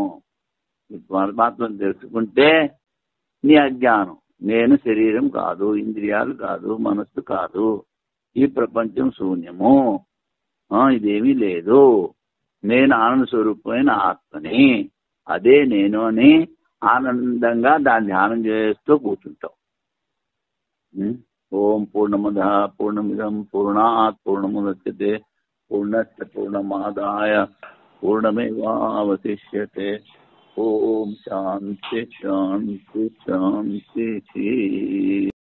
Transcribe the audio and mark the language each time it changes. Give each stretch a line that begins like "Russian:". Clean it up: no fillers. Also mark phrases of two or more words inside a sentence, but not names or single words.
Telugu: పరమాత్మను తెలుసుకుంటే నీ అజ్ఞానం, నేను శరీరం కాదు, ఇంద్రియాలు కాదు, మనస్సు కాదు, ఈ ప్రపంచం శూన్యము, ఇదేమీ లేదు, నేను ఆనంద స్వరూపమైన ఆత్మని, అదే నేను అని ఆనందంగా దాన్ని ధ్యానం చేస్తూ కూర్చుంటాం.
Sanskrit: ఓం పూర్ణమద పూర్ణమిదం పూర్ణాత్ పూర్ణముదచ్యతే పూర్ణస్య పూర్ణమాదాయ పూర్ణమేవావశిష్యతే. ఓం శాంతి శాంతి శాంతి.